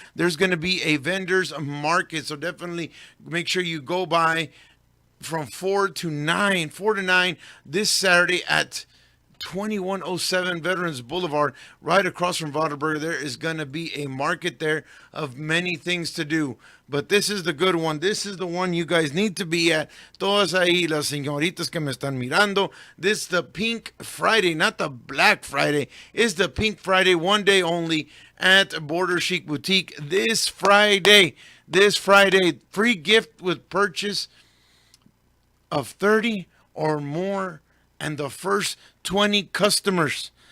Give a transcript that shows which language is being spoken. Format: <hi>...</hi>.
<en>There's going to be a vendors market, so definitely make sure you go by from 4 to 9 this Saturday at 2107 Veterans Boulevard, right across from Whataburger. There is going to be a market there of many things to do. But this is the good one. This is the one you guys need to be at.</en> <es>Todas ahí las señoritas que me están mirando.</es> <en>This is the Pink Friday, not the Black Friday. It's the Pink Friday, one day only at Border Chic Boutique. This Friday, free gift with purchase of 30 or more and the first 20 customers.</en>